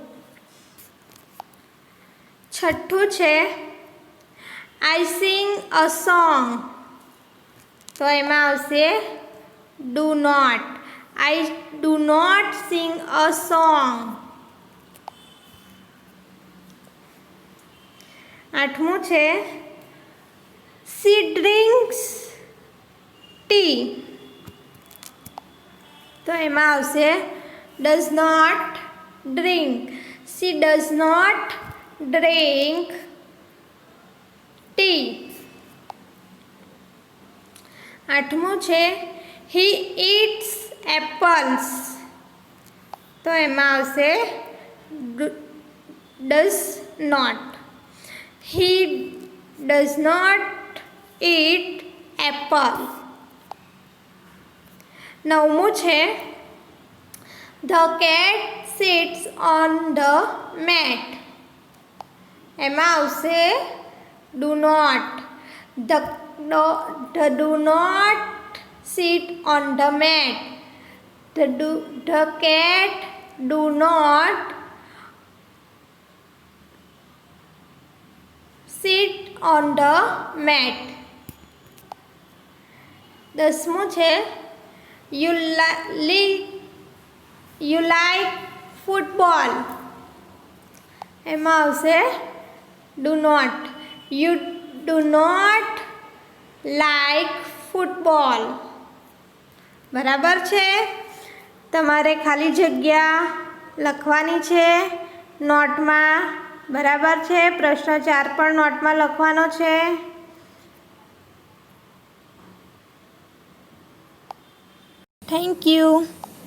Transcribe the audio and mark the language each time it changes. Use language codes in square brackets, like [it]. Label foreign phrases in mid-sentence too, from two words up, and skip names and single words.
[gu] છઠ્ઠું છે, [en] I sing a song. [gu] તો એમાં આવશે [en] do not. I do not sing a song. [gu] આઠમું છે [en] she drinks tea. [gu] તો એમાં આવશે [en] does not drink. She does not drink tea. [gu] આઠમું છે [en] he eats apples. [gu] તો એમાં આવશે [en] does not. He does not eat apple. [gu] નવમું છે [en] the cat sits on the mat. [gu] એમાં આવશે [en] do not. The do not sit on the mat. The cat do not sit on the mat. [gu] દસમું છે [en] you like football. [gu] એમાં આવશે [en] do not. You do not like football. [gu] બરાબર છે. તમારે ખાલી જગ્યા લખવાની છે નોટમાં. બરાબર છે. પ્રશ્ન 4 પણ નોટમાં લખવાનો છે. [en] Thank you.